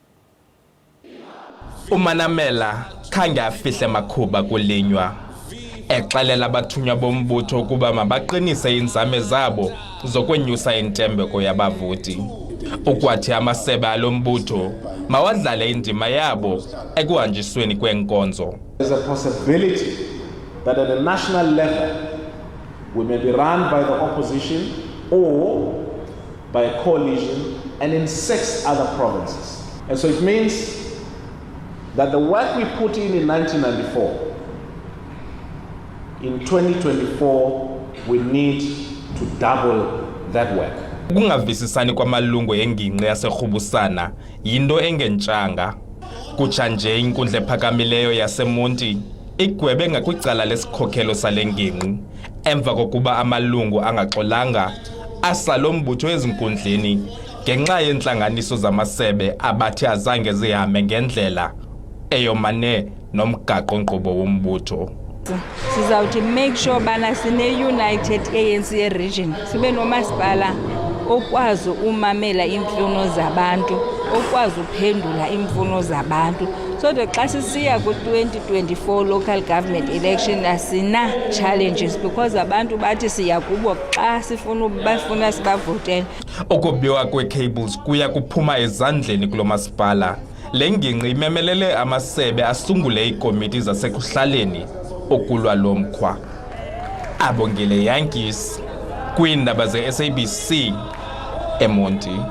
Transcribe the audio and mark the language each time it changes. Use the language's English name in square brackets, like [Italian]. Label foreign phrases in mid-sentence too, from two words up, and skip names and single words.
[Xhosa] Umanamela khange afihle makhuba kulinywa. Exelela abathunywa bombutho ukuba mabaqinise inzame zabo zokwenyusa intembeko yabavoti. Ukwathi amasebe alombutho mawadlale indima yabo ekuhanjisweni kwenkonzo. [English] There's a possibility that at the national level we may be run by the opposition or by a coalition and in 6 other provinces. And so it means that the work we put in 1994, in 2024, we need to double that work. [Xhosa] Ukungavisisani kwamalungu engingqi yaseRhubusana yinto engentsanga. Kutsha nje inkundla ephakamileyo yaseMonti igwebe ngakwicala lesikhokhelo sale ngingqi emva kokuba amalungu angaxolanga asalombutho ezinkundleni ngenxa yentlanganiso zamasebe abathi azange zihambe ngendlela eyomane nomgaqo nkqubo wombutho. Sizawuthi [English] make sure [Xhosa] bana sine [English] united ANC region [Xhosa] sibe nomasipala okwazi umamela imfuno zabantu okwazi uphendula imfuno zabantu [English] so that [Xhosa] xa sisiya ku-2024 [English] local government election [Xhosa] asina challenges because abantu bathi siya kubo xa bafuna sibavotele. Ukubiwa kwe-cables kuya kuphuma ezandleni kulo masipala. Le ngingqi imemelele amasebe asungule iikomiti zasekuhlaleni okulwa lo mkhwa. Abongile Yankees kwiindaba ze-SABC eMonti.